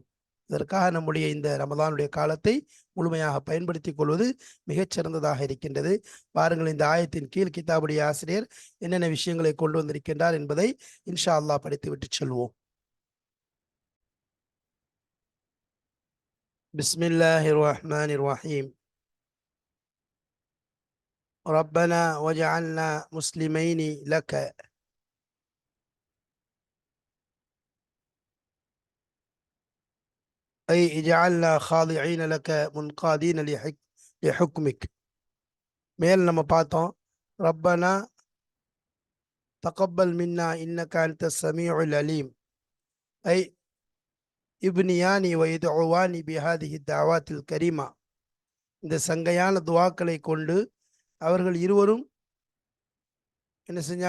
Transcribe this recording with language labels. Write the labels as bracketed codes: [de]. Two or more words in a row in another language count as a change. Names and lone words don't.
[ta] இதற்காக நம்முடைய இந்த ரமதானுடைய காலத்தை முழுமையாக பயன்படுத்திக் கொள்வது மிகச்சிறந்ததாக இருக்கின்றது. பாருங்கள், இந்த ஆயத்தின் கீழ் கிதாபுடைய ஆசிரியர் என்னென்ன விஷயங்களை கொண்டு வந்திருக்கின்றார் என்பதை [ar] إن شاء الله [ta] படித்துவிட்டு செல்வோம். [ar] بسم الله الرحمن الرحيم. ربنا وجعلنا مسلمين لك أي اجعلنا خاضعين لك منقادين لحكمك. [ta] மேல் நம்ம பார்த்தோம், [ar] ربنا تقبل منا إنك أنت السميع العليم. أي يبنيان و يدعوان بهذه الدعوات الكريمة. [ta] இந்த சங்கையான துவாக்களை கொண்டு அவர்கள் இருவரும் என்ன செஞ்சாங்க?